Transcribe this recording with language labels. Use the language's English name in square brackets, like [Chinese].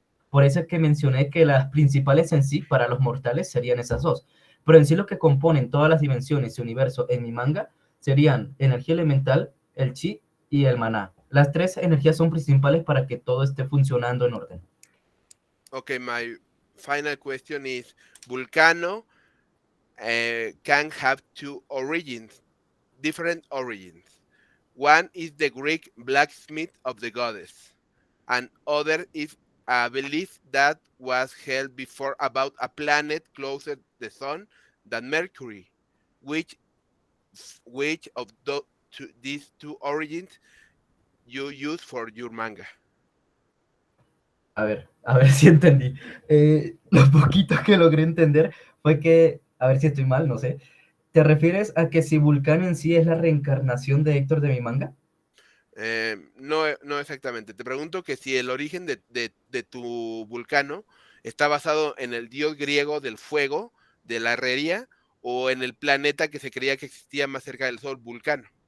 [Spanish] Por eso es que mencioné que las principales en sí para los mortales serían esas dos. Pero en sí lo que componen todas las dimensiones y universo en mi manga serían energía elemental, el chi y el maná. Las tres energías son principales para que todo esté funcionando en orden. [English] Okay, my final question is, Vulcano can have two origins, different origins. One is the Greek blacksmith of the goddess, and other is a belief that was held before about a planet closer to the sun than Mercury. Which of these two origins you use for your manga? [Spanish] A ver si entendí. Lo poquito que logré entender fue que, a ver si estoy mal, no sé. ¿Te refieres a que si Vulcano en sí es la reencarnación de Héctor de mi manga? No exactamente. Te pregunto que si el origen de tu Vulcano está basado en el dios griego del fuego, de la herrería, o en el planeta que se creía que existía más cerca del Sol, Vulcano.